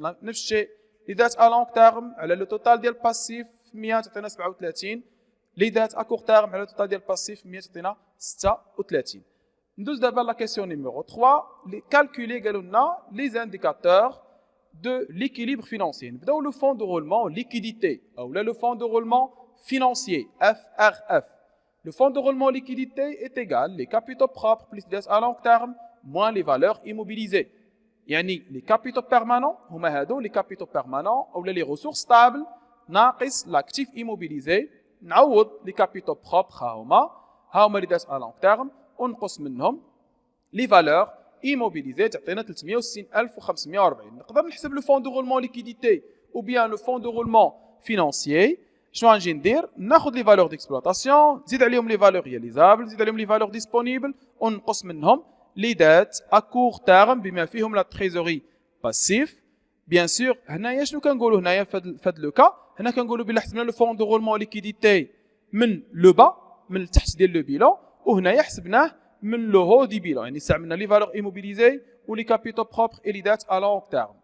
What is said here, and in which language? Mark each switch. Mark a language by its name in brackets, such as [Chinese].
[Arabic] نفس الشيء لي دات ا لونغ تيرم على لو توتال ديال الباسيف في 100 تعطينا 37. لي دات ا كور تيرم على لو توتال ديال الباسيف في 100 تعطينا 36. ندوز دابا لا كيسيون نيميرو 3 لي كالكولي قالوا لنا لي زانديكاتور de l'équilibre financier. [French] Nous avons le fonds de roulement liquidité ou le fonds de roulement financier FRF. Le fonds de roulement liquidité est égal les capitaux propres plus des à long terme moins les valeurs immobilisées. [Arabic] يعني [French] les capitaux permanents [Arabic] هما هادو [French] les capitaux permanents ou les ressources stables ناقص l'actif immobilisé نعوض les capitaux propres هما les des à long terme [Arabic] ونقص منهم [French] les valeurs immobilisé [Arabic] تعطينا 360,540. نقدر نحسب لو فون دو رولمون ليكيديتي او بيان لو فون دو رولمون فينانسيي. شنو غنجي ندير؟ ناخذ لي فالور ديكسبلوطاسيون نزيد عليهم لي فالور رياليزابل نزيد عليهم لي فالور ديسپونيبل ونقص منهم لي دات ا كور تيرم بما فيهم لا تريزوري باسيف. بيان سور هنايا شنو كنقولوا هنايا في هذا لو كا؟ هنا كنقولوا بلا حسبنا لو فون دو رولمون ليكيديتي من لو با من التحت ديال لو بيلون، وهنايا حسبناه من لو هو دي بيلون، يعني استعملنا لي فالور ايموبيليزي و لي كابيتال بروبر اي لي دات ا لونغ تيرم.